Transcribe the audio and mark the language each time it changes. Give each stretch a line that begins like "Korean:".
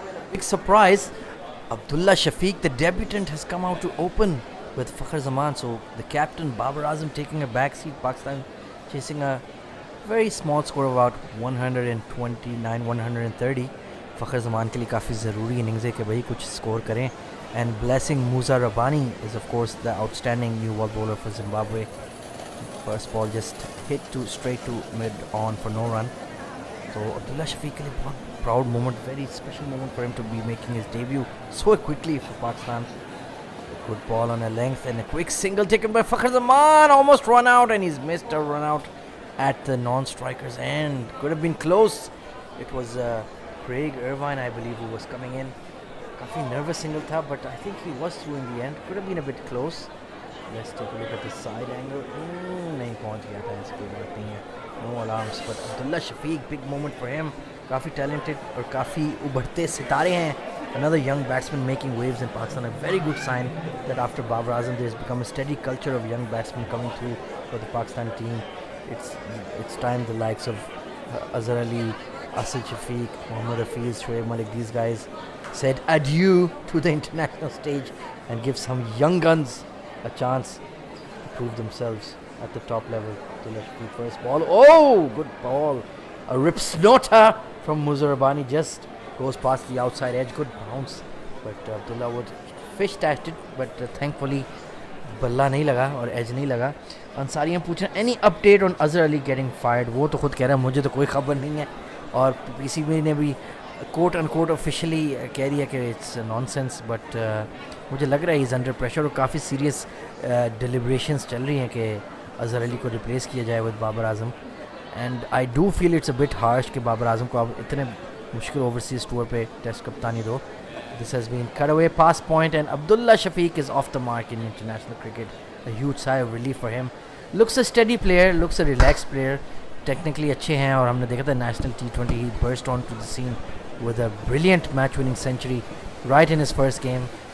English: Big surprise, Abdullah Shafiq, the debutant, has come out to open with Fakhar Zaman. So the captain Babar Azam taking a backseat. Pakistan chasing a very small score of about 129, 130.
Hindi: Fakhar Zaman के लिए काफ़ी ज़रूरी innings है कि भाई कुछ score करें.
English: And blessing Musa Rabbani is of course the outstanding new ball bowler for Zimbabwe. First ball just hit straight to mid on for no run. So Abdullah Shafiq
Hindi: ke liye bahut
English: proud moment, very special moment for him to be making his debut so quickly for Pakistan. Good ball on a length and a quick single taken by Fakhar Zaman, almost run out, and he's missed a run out at the non-striker's end. Could have been close. It was Craig Irvine, I believe, who was coming in.
Hindi: Kafi nervous single tha,
English: but I think he was through in the end. Could have been a bit close. Let's take a look at the side angle.
Hindi: Nahi pahunch gaya tha, iski baat nahi hai.
English: No alarms, but Abdullah Shafiq, big moment for him.
Hindi: Kafi talented और काफ़ी उभरते सितारे हैं.
English: Another young batsman making waves in Pakistan. A very good sign that after Babar Azam there has become a steady culture of young batsmen coming through for the Pakistan team. It's time the likes of Azhar Ali, Asad Shafiq, Mohammad Hafiz, Shoaib Malik, these guys said adieu to the international stage and give some young guns a chance to prove themselves at the top level. Abdullah Shafiq first ball. Oh, good ball. A rip snorter from Musa Rabbani just goes past the outside edge. Good bounce. But Abdullah would fish tashed it, but thankfully
Hindi: बल्ला नहीं लगा और as नहीं लगा. अंसारियाँ पूछ रहे
English: Any update on Azhar Ali getting fired.
Hindi: वो तो खुद कह रहा है मुझे तो कोई खबर नहीं है, और पीसीबी ने भी कोट अनकोट ऑफिशियली कह रही है कि
English: It's nonsense.
Hindi: बट मुझे लग रहा है
English: is under pressure
Hindi: और काफ़ी सीरियस डिलिब्रेशंस चल रही हैं कि अजहर अली को रिप्लेस किया जाए with Babar Azam.
English: and I do feel it's a bit harsh
Hindi: कि बाबर आजम को अब इतने मुश्किल ओवरसीज़ टूर पे टेस्ट कप्तानी दो.
English: This has been cut away past point, and Abdullah Shafiq is off the mark in international cricket. A huge sigh of relief for him. Looks a steady player, looks a relaxed player. Technically
Hindi: अच्छे हैं, और हमने देखा था
English: national T20 he burst onto the scene with a brilliant match-winning century right in his first game.